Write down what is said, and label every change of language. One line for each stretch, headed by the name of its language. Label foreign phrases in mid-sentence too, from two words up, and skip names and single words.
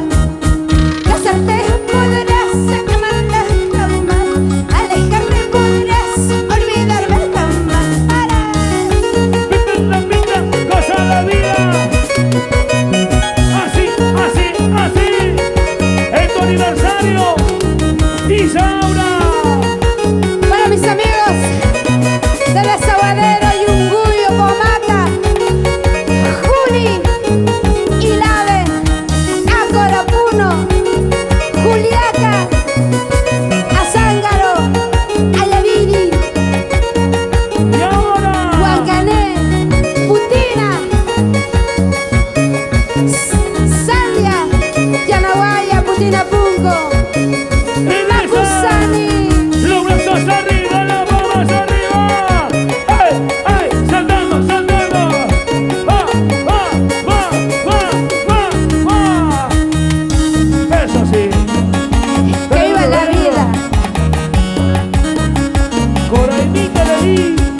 Spanish: Casarte podrás amarla jamás, alejarte podrás olvidarme jamás. Pinta, pinta, goza la vida. Así, así, así. Es tu aniversario. Isaura. Para mis amigos de Desaguadero, Yunguyo, Pomata, Juli, Ilave, Ácora, Puno, Juliaca, Azángaro, Ayaviri, Y ahora. Huancané, Putina, Sandia, Yanaguaya, Putina, Punco, Macusani. Los brazos arriba, las palmas arriba. ¡Ay, ay! Saltando, saltando. ¡Va, va, va, va, va, va! Eso sí. Que viva la vida. Corainita de ahí.